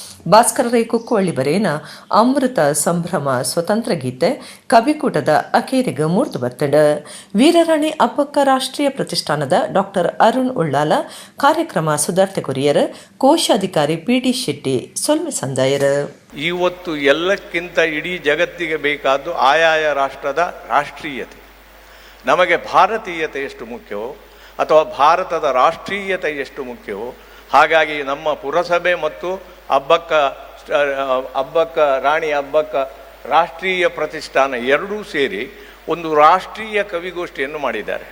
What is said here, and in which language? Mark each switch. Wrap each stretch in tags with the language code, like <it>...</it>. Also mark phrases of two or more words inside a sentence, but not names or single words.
<tcy>ಭಾಸ್ಕರ ರೈ ಕುಕ್ಕುವಳ್ಳಿ ಬರೇನ ಅಮೃತ ಸಂಭ್ರಮ ಸ್ವತಂತ್ರ ಗೀತೆ ಕವಿಕೂಟದ ಅಕೇರಿಗೆ ಮೂರ್ತು ಬರ್ತಂಡ. ವೀರರಾಣಿ ಅಬ್ಬಕ್ಕ ರಾಷ್ಟ್ರೀಯ ಪ್ರತಿಷ್ಠಾನದ ಡಾಕ್ಟರ್ ಅರುಣ್ ಉಳ್ಳಾಲ ಕಾರ್ಯಕ್ರಮ ಸುಧಾರ್ತೆ ಕೊರಿಯರ್, ಕೋಶಾಧಿಕಾರಿ PD ಶೆಟ್ಟಿ ಸೊಲ್ಮೆ ಸಂದಾಯರ್.</tcy> <kn>ಇವತ್ತು ಎಲ್ಲಕ್ಕಿಂತ ಇಡೀ ಜಗತ್ತಿಗೆ ಬೇಕಾದ್ದು ಆಯಾಯ ರಾಷ್ಟ್ರದ ರಾಷ್ಟ್ರೀಯತೆ. ನಮಗೆ ಭಾರತೀಯತೆ ಎಷ್ಟು ಮುಖ್ಯವೋ ಅಥವಾ ಭಾರತದ ರಾಷ್ಟ್ರೀಯತೆ ಎಷ್ಟು ಮುಖ್ಯವೋ, ಹಾಗಾಗಿ ನಮ್ಮ ಪುರಸಭೆ ಮತ್ತು ಅಬ್ಬಕ್ಕ ರಾಣಿ ಅಬ್ಬಕ್ಕ ರಾಷ್ಟ್ರೀಯ ಪ್ರತಿಷ್ಠಾನ ಎರಡೂ ಸೇರಿ ಒಂದು ರಾಷ್ಟ್ರೀಯ ಕವಿಗೋಷ್ಠಿಯನ್ನು ಮಾಡಿದ್ದಾರೆ.</kn>